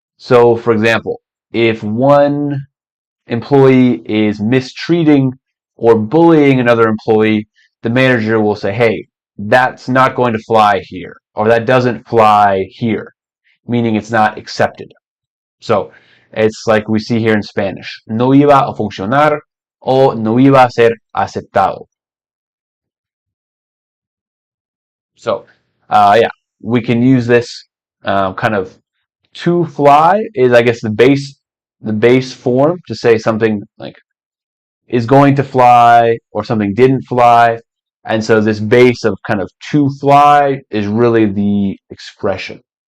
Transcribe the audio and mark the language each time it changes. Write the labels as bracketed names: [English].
[English] So, for example, if one employee is mistreating or bullying another employee, the manager will say, hey, that's not going to fly here, or that doesn't fly here, meaning it's not accepted. So it's like we see here in Spanish. [Spanish] No iba a funcionar o no iba a ser aceptado. [English] So, yeah, we can use this kind of to fly is, I guess, the base form to say something like is going to fly or something didn't fly. And so this base of kind of to fly is really the expression.